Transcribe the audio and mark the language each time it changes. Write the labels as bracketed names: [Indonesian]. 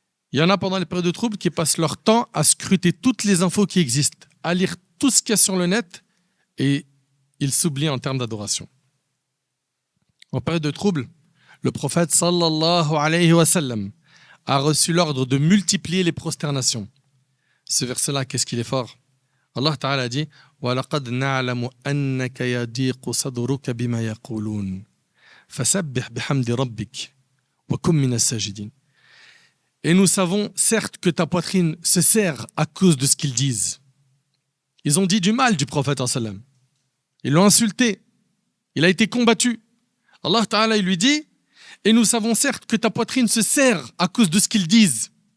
[French] Il y en a pendant les périodes de trouble qui passent leur temps à scruter toutes les infos qui existent, à lire tout ce qu'il y a sur le net, et ils s'oublient en termes d'adoration. En période de trouble, le prophète sallallahu alayhi wa sallam a reçu l'ordre de multiplier les prosternations. Ce verset-là, qu'est-ce qu'il est fort? [Arabic] Allah Ta'ala [French] dit: [Arabic] وَلَقَدْ نَعْلَمُ أَنَّكَ يَضِيقُ صَدْرُكَ بِمَا يَقُولُونَ فَسَبِّحْ بِحَمْدِ رَبِّكَ وَكُن مِّنَ السَّاجِدِينَ. [French] Et nous savons certes que ta poitrine se serre à cause de ce qu'ils disent. Ils ont dit du mal du prophète sallam. Ils l'ont insulté. Il a été combattu. Allah Ta'ala il lui dit: et nous savons certes que ta poitrine se serre à cause de ce qu'ils disent.